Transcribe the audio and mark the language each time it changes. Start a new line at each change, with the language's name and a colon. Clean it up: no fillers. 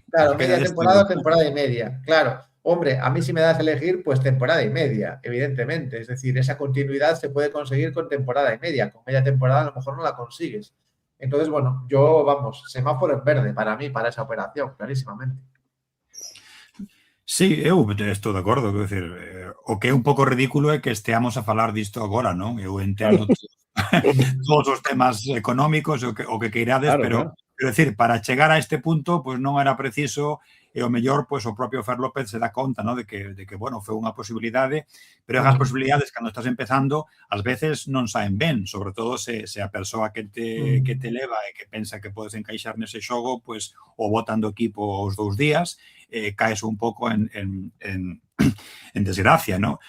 Spanish: Claro, media temporada o temporada y media. Claro, hombre, a mí si me das a elegir, pues temporada y media, evidentemente. Es decir, esa continuidad se puede conseguir con temporada y media. Con media temporada a lo mejor no la consigues. Entonces, bueno, semáforo en verde para mí, para esa operación, clarísimamente.
Galician: Sí, eu estou de acordo, quero dicir, o que é un pouco ridículo é que esteamos a falar disto agora, non? Eu entendo todos os temas económicos, o que queirades, pero quero dicir, para chegar a este punto, pois non era preciso, e o mellor, pois o propio Fer López se dá conta, non? De que, bueno, foi unha posibilidade, pero as posibilidades, cando estás empezando, ás veces non saen ben, sobre todo se a persoa que te leva e que pensa que podes encaixar nese xogo, pois o botan do equipo aos 2 días, caes un pouco en desgracia, ¿no?